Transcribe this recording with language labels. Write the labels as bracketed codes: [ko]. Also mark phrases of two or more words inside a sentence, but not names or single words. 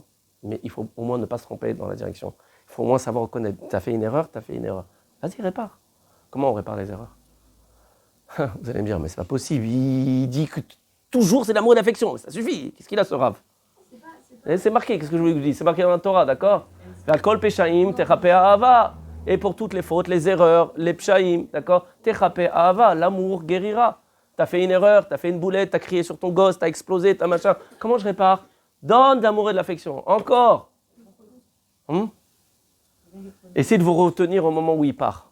[fr] Mais il faut au moins ne pas se tromper dans la direction. Il faut au moins savoir reconnaître. T'as fait une erreur. Vas-y, répare. Comment on répare les erreurs? Vous allez me dire, mais c'est pas possible. Il dit que toujours c'est l'amour et l'affection. Ça suffit. Qu'est-ce qu'il a ce rave? C'est marqué, qu'est-ce que je vous dis? C'est marqué dans la Torah, d'accord? [he] על כל פשעים תכסה אהבה. [fr] Et pour toutes les fautes, les erreurs, les pshaim, d'accord? [he] תכסה אהבה, [fr] l'amour guérira. T'as fait une erreur, t'as fait une boulette, t'as crié sur ton gosse, t'as explosé, t'as machin. Comment je répare? Donne de l'amour et de l'affection. Encore. Essayez de vous retenir au moment où il part.